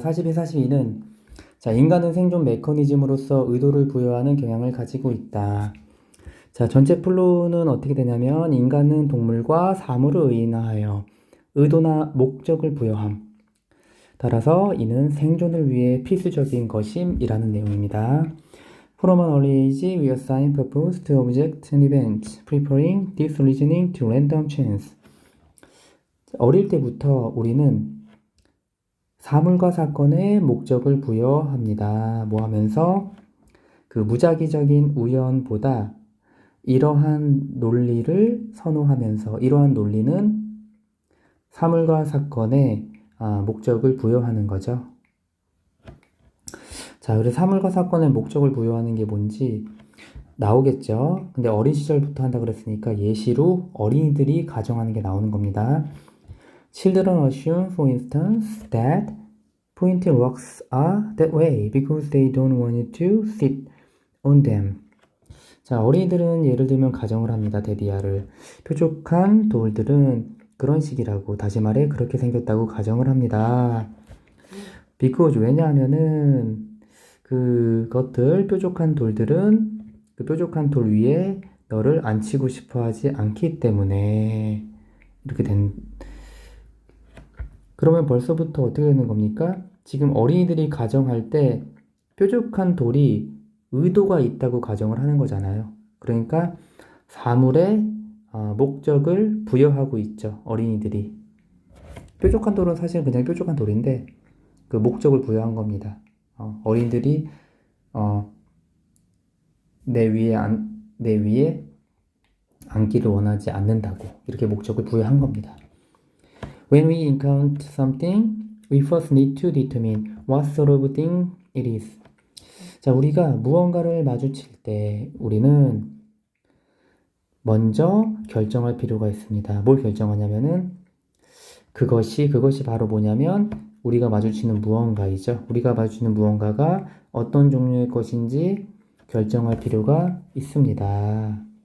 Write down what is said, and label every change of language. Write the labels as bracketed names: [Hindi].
[Korean] 41, 42는 자, 인간은 생존 메커니즘으로서 의도를 부여하는 경향을 가지고 있다. 자, 전체 플로우는 어떻게 되냐면 인간은 동물과 사물을 의인화하여 의도나 목적을 부여함. 따라서 이는 생존을 위해 필수적인 것임이라는 내용입니다. [English] From an early age, we assign purpose to objects and events, preferring this reasoning to random chance. [Korean] 어릴 때부터 우리는 사물과 사건에 목적을 부여합니다. 뭐 하면서 그 무작위적인 우연보다 이러한 논리를 선호하면서 이러한 논리는 사물과 사건에 목적을 부여하는 거죠. 자, 그래서 사물과 사건에 목적을 부여하는 게 뭔지 나오겠죠. 근데 어린 시절부터 한다 그랬으니까 예시로 어린이들이 가정하는 게 나오는 겁니다. [English] Children assume, for instance, that pointed rocks are that way because they don't want you to sit on them. [Korean] 자, 어린이들은 예를 들면 가정을 합니다. 데디아를. 뾰족한 돌들은 그런 식이라고, 다시 말해 그렇게 생겼다고 가정을 합니다. [English] because [Korean] 왜냐하면은 그것들 뾰족한 돌들은 그 뾰족한 돌 위에 너를 앉히고 싶어 하지 않기 때문에 이렇게 된. 그러면 벌써부터 어떻게 되는 겁니까? 지금 어린이들이 가정할 때 뾰족한 돌이 의도가 있다고 가정을 하는 거잖아요. 그러니까 사물에 목적을 부여하고 있죠. 어린이들이. 뾰족한 돌은 사실 그냥 뾰족한 돌인데 그 목적을 부여한 겁니다. 어린이들이 내 위에 앉기를 원하지 않는다고 이렇게 목적을 부여한 겁니다. [English] When we encounter something, we first need to determine what sort of thing it is. [Korean] 자, 우리가 무언가를 마주칠 때 우리는 먼저 결정할 필요가 있습니다. 뭘 결정하냐면은 그것이 바로 뭐냐면 우리가 마주치는 무언가이죠. 우리가 마주치는 무언가가 어떤 종류의 것인지 결정할 필요가 있습니다.